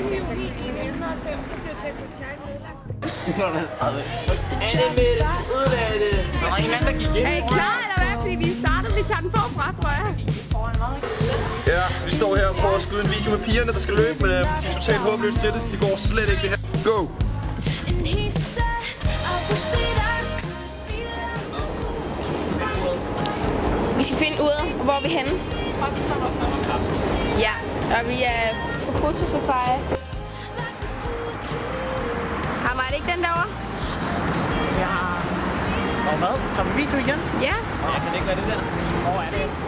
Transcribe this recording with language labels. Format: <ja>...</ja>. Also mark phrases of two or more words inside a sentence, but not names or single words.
<da>juli 1990, så blev Checkpoint Charlie nedlagt. Anne-Mette, udvalgte! Der var en anden, der gik ind. Er I klar, eller hvad? Fordi vi starter, vi tager den forfra, tror jeg. Ja, vi står her og prøver at skyde en video med pigerne, der skal løbe, men de er totalt håbløse til det. Det går slet ikke det her. Go!</da> <en>And he says, I wish that I could be like.</en> <da>Vi skal finde ud af, hvor vi er henne. Ja, og vi er på fotosafari. Var det ikke den derovre? Ja. Og hvad? Tager vi video igen? Ja. Jeg kan ikke lade det der. Hvor er det?</da>